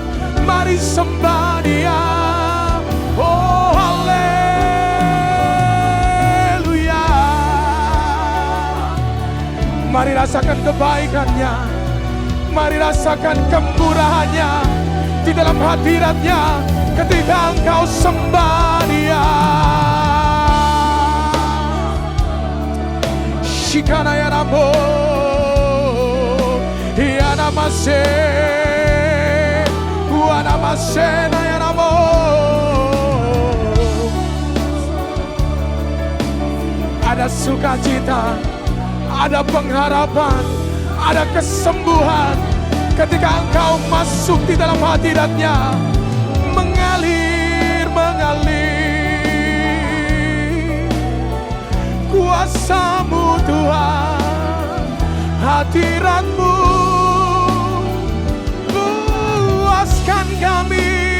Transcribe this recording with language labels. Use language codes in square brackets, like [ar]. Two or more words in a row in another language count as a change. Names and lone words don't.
[id] Mari sembah Dia. Oh haleluya. Mari rasakan kebaikannya, mari rasakan kemurahannya di dalam hadiratnya ketika engkau sembah Dia. Shikana ya Ramo, ya namase, wa namase na ya Ramo. Ada sukacita, ada pengharapan, ada kesembuhan ketika engkau masuk di dalam hadirat-Nya. Mengalir, mengalir kuasa-Mu Tuhan, hadirat-Mu puaskan kami.